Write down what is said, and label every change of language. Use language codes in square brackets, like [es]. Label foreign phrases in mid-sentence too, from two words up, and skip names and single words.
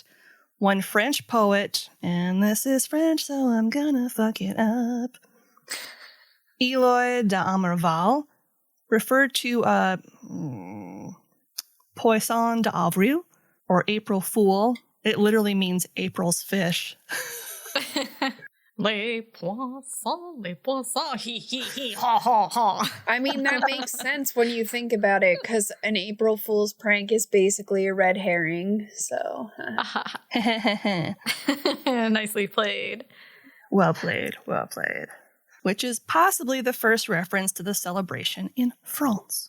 [en] One French poet, and this is French, so I'm gonna fuck it up, Eloy d'Amerval, referred to a [fr] Poisson d'Avril, [en] or April Fool. It literally means April's fish. [fr] Les poissons, [en] hee hee hee, ha ha ha. I mean, that makes sense when you think about it, because an April Fool's prank is basically a red herring, so... Nicely played. Well played, well played. Which is possibly the first reference to the celebration in France.